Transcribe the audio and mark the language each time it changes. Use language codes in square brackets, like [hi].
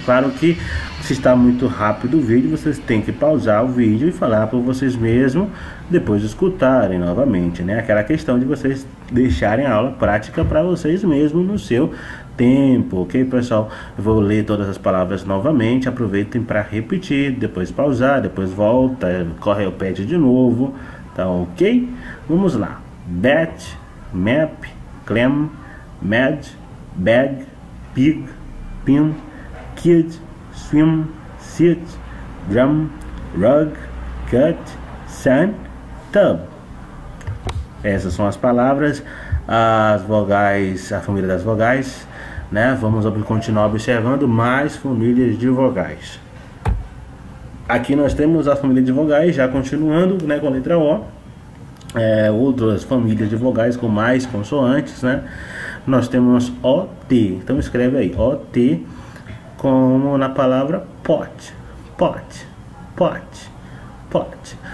[pt] Claro que se está muito rápido o vídeo, vocês têm que pausar o vídeo e falar por vocês mesmos, depois escutarem novamente, né? Aquela questão de vocês deixarem a aula prática para vocês mesmos no seu tempo, ok, pessoal? Eu vou ler todas as palavras novamente, aproveitem para repetir, depois pausar, depois volta, corre o pad de novo, tá ok? Vamos lá. [en] Bat, map, clam, mad, bag, pig, pin, kid, swim, sit, drum, rug, cut, sun, tub. [pt] Essas são as palavras, as vogais, a família das vogais, né? Vamos continuar observando mais famílias de vogais. Aqui nós temos a família de vogais, já continuando, né, com a letra O. Outras famílias de vogais com mais consoantes, né? Nós temos OT, então escreve aí OT como na palavra pot, pot, pot, pot.